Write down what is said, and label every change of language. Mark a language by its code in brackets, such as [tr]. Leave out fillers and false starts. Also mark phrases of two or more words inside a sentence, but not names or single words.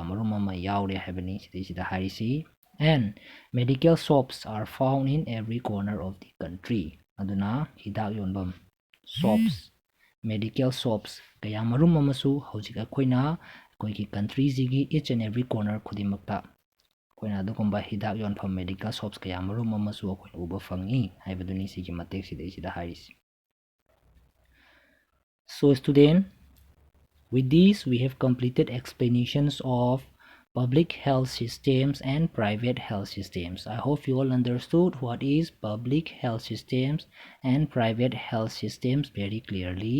[mni] ꯃꯔꯨꯝ ꯑꯃ ꯌꯥꯎꯔꯦ ꯍꯥꯏꯕꯅꯤ ꯁꯤꯗꯩꯁꯤꯗ ꯍꯥꯏꯔꯤꯁꯤ [en] and medical shops are found in every corner of the country [mni] ꯑꯗꯨꯅ ꯍꯤꯗꯥꯛ ꯌꯣꯟꯐꯝ [en] shops medical shops [mni] ꯀꯌꯥ ꯃꯔꯨꯝ ꯑꯃꯁꯨ ꯍꯧꯖꯤꯛ ꯑꯩꯈꯣꯏꯒꯤ ꯀꯟꯇ꯭ꯔꯤꯁꯤꯒꯤ [en] each and every corner [mni] ꯈꯨꯗꯤꯡꯃꯛꯇ ꯑꯩꯈꯣꯏꯅ ꯑꯗꯨꯒꯨꯝꯕ ꯍꯤꯗꯥꯛ ꯌꯣꯟꯐꯝ [en] medical shops [mni] ꯀꯌꯥ ꯃꯔꯨꯝ ꯑꯃꯁꯨ ꯑꯩꯈꯣꯏꯅ ꯎꯕ ꯐꯪꯏ ꯍꯥꯏꯕꯗꯨꯅꯤ ꯁꯤꯒꯤ ꯃꯇꯦꯛ ꯁꯤꯗꯩꯁꯤꯗ ꯍꯥꯏꯔꯤꯁꯤ. [en] So student, with this we have completed explanations of public health systems and private health systems. I hope you all understood what is public health systems and private health systems very clearly.